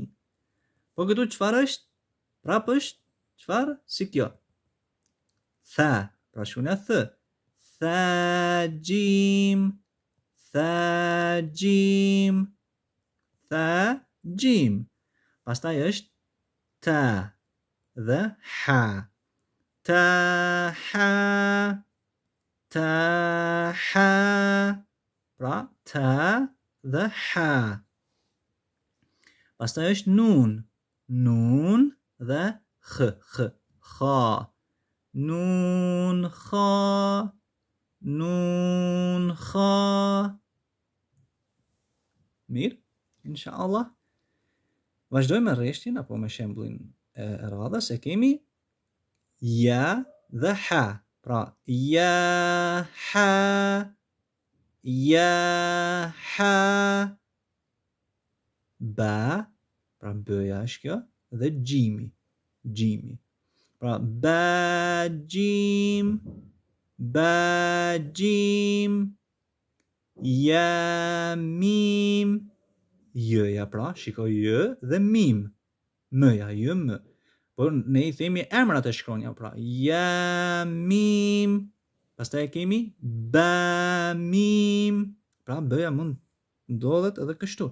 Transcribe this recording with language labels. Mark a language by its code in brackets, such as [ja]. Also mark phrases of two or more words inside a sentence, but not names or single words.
[sq] Po këtu çfarë është? Prapë është çfarë? Si kjo. Tha, pra shkronja th. Thajim. Pastaj është ta dhe ha. Ta ha. Pra ta dhe ha. Pastaj është nun dhe kha. Nun kha. Mirë, inshallah. Vazhdojmë me rreshtin apo me shembullin e radhës, e kemi ja dhe ha. Pra ja ha. Ba, pra b-ja është kjo, dhe gjimi. Pra ba gjim. ba gjim, ja mim, jëja pra, shikoj jë dhe mim, mëja, jë më. Por ne I themi emrat e shkronja pra, ja mim, pastaj kemi ba mim, pra bëja mund ndodhet edhe kështu.